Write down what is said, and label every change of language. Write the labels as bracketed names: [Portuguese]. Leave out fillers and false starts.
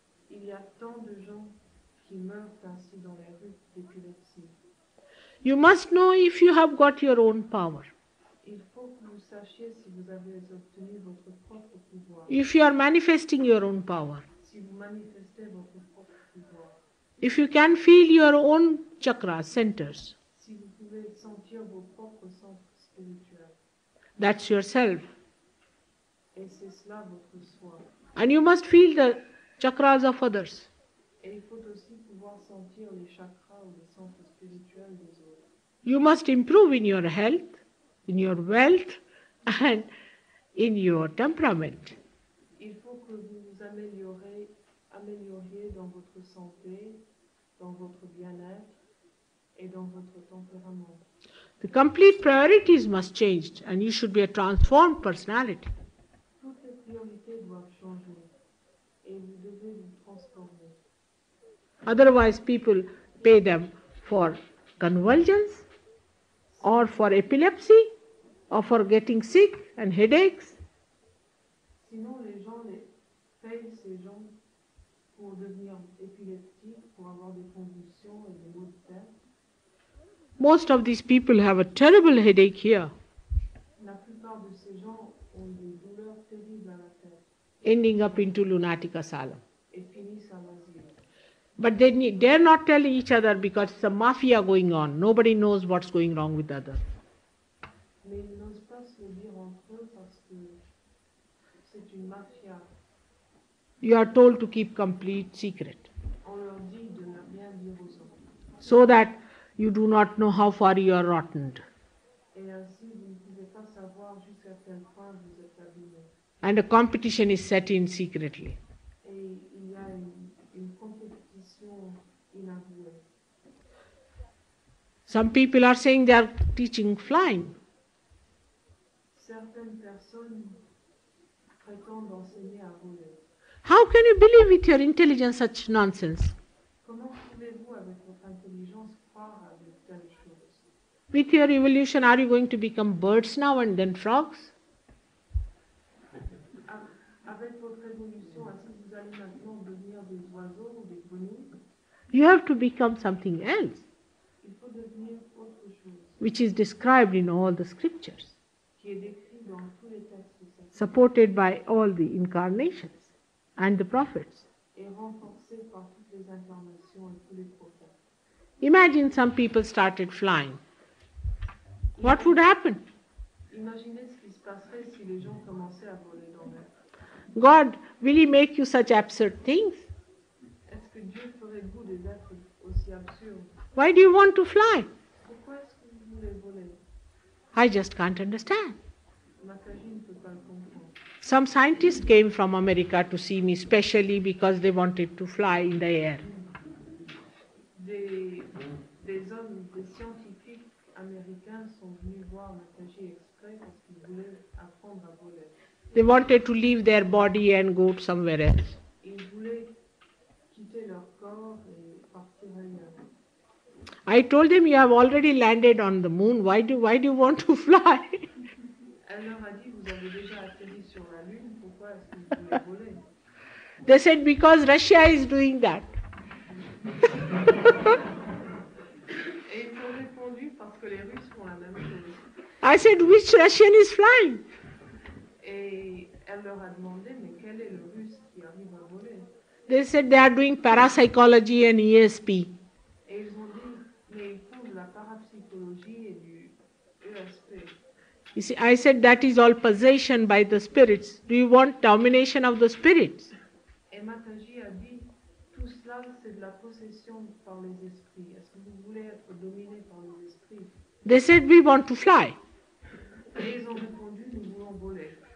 [French] Il y a tant de gens qui meurent ainsi dans les rues d'épilepsie. [English] You must know if you have got your own power. [French] Il faut que vous sachiez si vous avez obtenu votre propre pouvoir, [English] If you are manifesting your own power. [French] si vous manifestez votre propre pouvoir, [English] If you can feel your own chakras, centers. [French] si vous pouvez sentir vos propres centres spirituels. [English] That's yourself. [French] Et c'est cela votre soi. [English] And you must feel the chakras of others. [French] Et il faut aussi pouvoir sentir les chakras ou les centres spirituels des autres. [English] You must improve in your health, in your wealth, and in your temperament. [French] Il faut que vous vous amélioriez dans votre santé, dans votre bien-être et dans votre tempérament. [English] The complete priorities must change and you should be a transformed personality. [French] Toutes les priorités doivent changer et vous devez vous transformer. [English] Otherwise people pay them for convulsions or for epilepsy or for getting sick and headaches. [French] Sinon, les gens payent ces gens pour devenir épileptiques, pour avoir des convulsions et des maux de tête. [English] Most of these people have a terrible headache here, [French] La plupart de ces gens ont des douleurs terribles à la tête [English] ending up into lunatic asylum. [French] et finissent à l'asile. [English] But they dare not tell each other because it's a mafia going on. Nobody knows what's going wrong with the other. [French] Mais ils n'osent pas se le dire entre eux parce que c'est une mafia. [English] You are told to keep complete secret [French] On leur dit de ne rien dire aux autres. [English] so that you do not know how far you are rotten. [French] Et ainsi, vous ne pouvez pas savoir jusqu'à quel point vous êtes abîmé. [English] And a competition is set in secretly. [French] Et il y a une compétition inavouée. [English] Some people are saying they are teaching flying. [French] Certaines personnes prétendent enseigner à voler. [English] How can you believe with your intelligence such nonsense? [French] Comment pouvez-vous, avec votre intelligence, croire à de telles choses? [English] With your evolution, are you going to become birds now and then frogs? [French] Avec votre évolution, est-ce que vous allez maintenant devenir des oiseaux ou des grenouilles? [English] You have to become something else, [French] Il faut devenir autre chose, [English] which is described in all the scriptures, [French] qui est décrit dans tous les textes sacrés [English] supported by all the incarnations and the prophets. [French] et renforcé par toutes les incarnations et tous les prophètes. [English] Imagine some people started flying. What would happen? [French] Imaginez ce qui se passerait si les gens commençaient à voler dans l'air. [English] God, will He make you such absurd things? [French] Est-ce que Dieu ferait de vous des êtres aussi absurdes? [English] Why do you want to fly? [French] Pourquoi est-ce que vous voulez voler? [English] I just can't understand. [French] Mataji ne peut pas le comprendre. [English] Some scientists came from America to see me specially because they wanted to fly in the air. [French] Des hommes, des scientifiques américains sont venus voir Mataji exprès parce qu'ils voulaient apprendre à voler. [English] They wanted to leave their body and go somewhere else. [French] Ils voulaient quitter leur corps et partir ailleurs. [English] I told them, you have already landed on the moon. Why do you want to fly? [French] Elle leur a dit, vous avez déjà atterri sur la Lune, pourquoi est-ce que vous voulez voler? [English] They said, because Russia is doing that. [French] Et ils ont répondu, parce que les Russes font la même chose. [English] I said, which Russian is flying? [French] Et elle leur a demandé, mais quel est le Russe qui arrive à voler? [English] They said they are doing parapsychology and ESP. [French] Et ils ont dit, mais ils font de la parapsychologie et du ESP. [English] You see, I said that is all possession by the spirits. Do you want domination of the spirits? [French] Et Mataji a dit, tout cela c'est de la possession par les esprits. Est-ce que vous voulez être dominé par les esprits? [English] They said, we want to fly. [French] Et ils ont répondu, nous voulons voler.